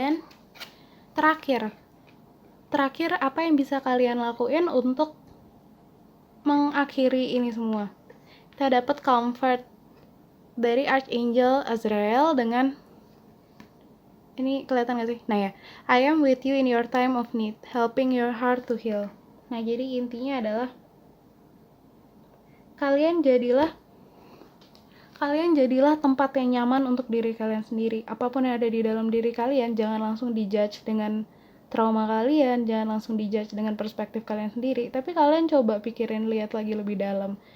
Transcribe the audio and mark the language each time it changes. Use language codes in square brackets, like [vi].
[id] Dan terakhir apa yang bisa kalian lakuin untuk mengakhiri ini semua? Kita dapat comfort dari Archangel Azrael dengan ini, kelihatan gak sih? [en] Nah ya, I am with you in your time of need, helping your heart to heal. [id] Nah jadi intinya adalah kalian jadilah tempat yang nyaman untuk diri kalian sendiri. Apapun yang ada di dalam diri kalian, jangan langsung dijudge dengan trauma kalian, jangan langsung dijudge dengan perspektif kalian sendiri, tapi kalian coba pikirin, lihat lagi lebih dalam.